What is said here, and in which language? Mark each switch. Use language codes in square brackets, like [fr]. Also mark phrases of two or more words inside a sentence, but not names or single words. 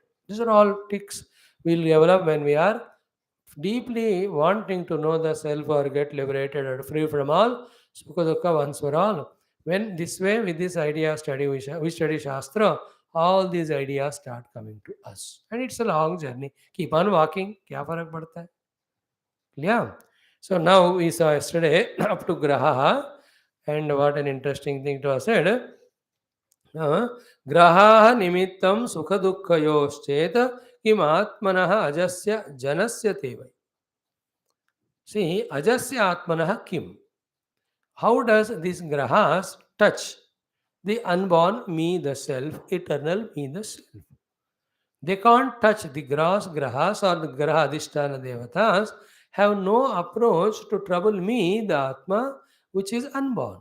[en] These are all ticks we'll develop when we are deeply wanting to know the self or get liberated or free from all [sa] sukha dukkha [en] once for all. When this way, with this idea study, we study Shastra, all these ideas start coming to us. And it's a long journey. Keep on walking. [hi] Kya farak padta hai? [en] Yeah. So now we saw yesterday up to Graha, and what an interesting thing to have said. [sa] Graha nimittam sukha dukkhayoschet kim atmanah ajasya janasya tevai. See, ajasya atmanah kim. [en] How does these grahas touch the unborn me, the self, eternal me, the self? They can't touch the grahas or the [sa] graha adhisthana devatas, [en] have no approach to trouble me, the Atma, which is unborn.